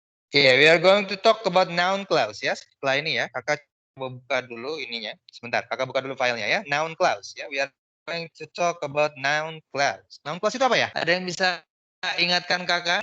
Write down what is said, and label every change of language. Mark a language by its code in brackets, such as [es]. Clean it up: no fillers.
[en] Yeah, we are going to talk about noun clause ya. [id] Setelah ini ya, kakak buka dulu ininya. Sebentar, kakak buka dulu filenya ya. Noun clause ya. [en] We are going to talk about noun clause. [id] Noun clause itu apa ya? Ada yang bisa ingatkan kakak?